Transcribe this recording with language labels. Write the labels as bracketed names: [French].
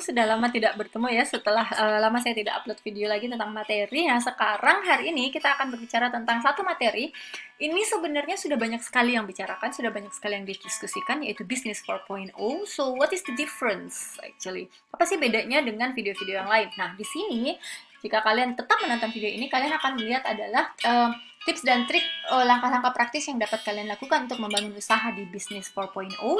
[Indonesian] Sudah lama tidak bertemu ya, setelah lama saya tidak upload video lagi tentang materi. Nah, sekarang hari ini kita akan berbicara tentang satu materi. Ini sebenarnya sudah banyak sekali yang bicarakan, sudah banyak sekali yang didiskusikan, yaitu Business 4.0. [English] So, what is the difference actually? [Indonesian] Apa sih bedanya dengan video-video yang lain? Nah, di sini jika kalian tetap menonton video ini, kalian akan melihat adalah tips dan trik langkah-langkah praktis yang dapat kalian lakukan untuk membangun usaha di Business 4.0.